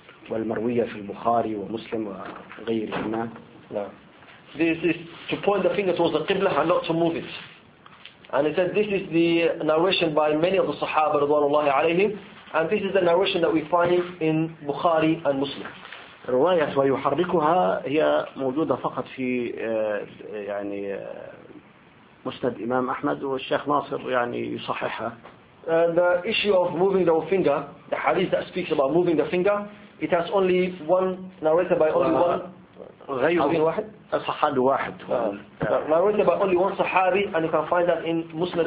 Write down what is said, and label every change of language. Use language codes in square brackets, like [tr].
[ar] والمروية في البخاري ومسلم وغيرهما. [en] No. This is to point the finger towards the Qibla and not to move it. And he said this is the narration by many of the Sahaba رضوان الله عليهم and this is the narration that we find in Bukhari and Muslim. [ar] رواية ويحركها هي موجودة فقط في يعني مسند إمام أحمد والشيخ ناصر يعني يصححها. [en] The issue of moving the finger, the hadith that speaks about moving the finger, it has only one narrated by only one. [ar] الصحابي واحد. نروي بقى [en] only one صحابي and you can find that in Muslim.